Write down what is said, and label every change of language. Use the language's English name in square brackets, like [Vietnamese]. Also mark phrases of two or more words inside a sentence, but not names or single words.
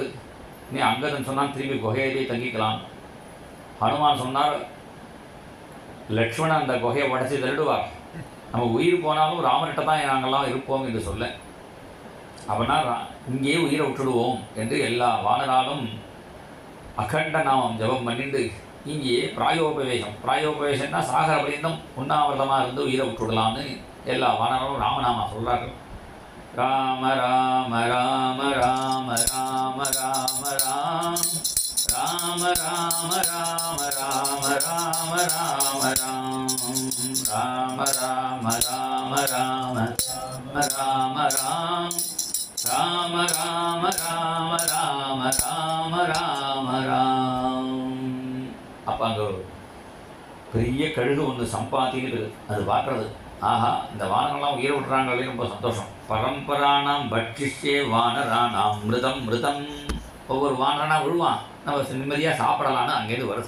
[Tamil] நீ அங்கதன் சொன்னால் திரும்பி குகையிலே தங்கிக்கலாம். ஹனுமான் சொன்னார், லக்ஷ்மணன் அந்த குகையை உடச்சி தள்ளிடுவார், நம்ம உயிர் போனாலும் ராமர்கிட்ட தான் நாங்கள்லாம் இருப்போம் என்று சொல்ல, அப்படின்னா இங்கேயே உயிரை விட்டுடுவோம் என்று எல்லா வானராலும் அகண்ட நாமம் ஜபம் பண்ணிட்டு இங்கேயே பிராயோபவேசம்னா சாகர பரியந்தம் உண்ணாவிரதமாக இருந்து உயிரை விட்டுடலாம்னு எல்லா வானராலும் ராமநாமா சொல்கிறார்கள். ராம ராம ராம ராம ராம ராம ராம் ராம ராம ராம ராம ராம ராம ராம் ராம ராம ராம ராம ராம ராம் ராம ராம ராம ராம ராம ராம ராம். அப்போ அங்கே பெரிய கழுகு ஒன்று சம்பாத்தின்னு அது பார்க்குறது, ஆஹா இந்த வானரெல்லாம் உயிரை விட்டுறாங்களே, ரொம்ப சந்தோஷம். [Sanskrit] परम्पराणां भक्षिष्ये वानराणां मृतं मृतम्. [Tamil] ஒவ்வொரு வானரனா விழுவான், நம்ம நிம்மதியாக சாப்பிடலான்னு அங்கேருந்து வருது.